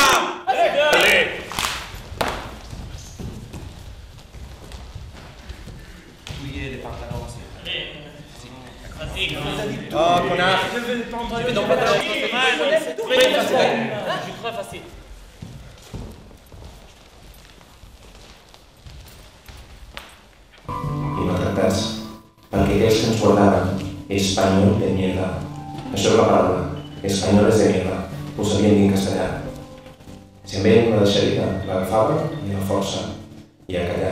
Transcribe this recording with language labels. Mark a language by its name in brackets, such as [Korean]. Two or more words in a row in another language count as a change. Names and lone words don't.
[French] Allez. Pliez les pantalons aussi. Vas-y. Oh, connard. Je vais donc pas te Je suis très facile. [Catalan] I maltractats, perquè aquells que ens guardaven, espanyol [Spanish] de mierda. [Catalan] Això és la paraula, [Spanish] españoles de mierda, [Catalan] ho sabien dir en castellà. Si em veien una deixadita, l'agafaven i la força, i a callar.